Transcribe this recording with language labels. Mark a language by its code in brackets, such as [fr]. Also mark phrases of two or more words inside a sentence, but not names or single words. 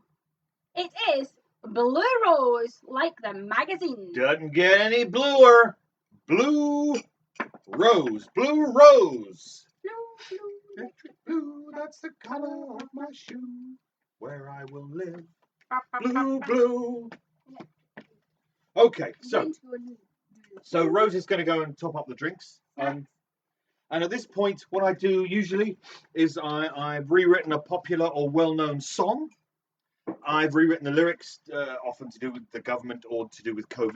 [en] It is blue rose, like the magazine. Doesn't get any bluer. Blue rose. Blue rose. Blue, blue. Electric blue, that's the colour of my shoe. Where I will live. Ba, ba, Blue, ba, ba. blue. Okay, I'm so going to go and do this. So Rose is going to go and top up the drinks. And at this point, what I do usually is I've rewritten a popular or well-known song. I've rewritten the lyrics, often to do with the government or to do with COVID.